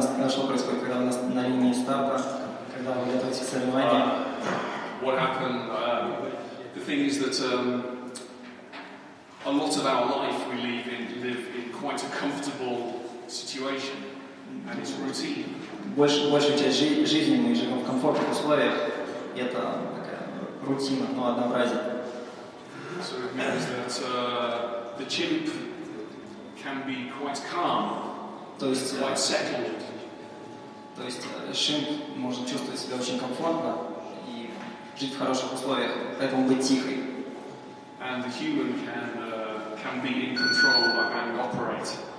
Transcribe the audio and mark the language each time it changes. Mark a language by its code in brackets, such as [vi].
[ru] Что происходит, когда вы на линии старта, когда вы готовитесь к соревнованиям? [en] What happened? The thing is that a lot of our life we live in quite a comfortable situation. And it's routine. [ru] Большую часть жизни мы живем в комфортных условиях, и это такая рутина, но однообразие. [en] So it means that the chimp can be quite calm, quite settled. [ru] То есть шимп может чувствовать себя очень комфортно и жить в хороших условиях, поэтому быть тихой. [en] And the human can be in control and operate.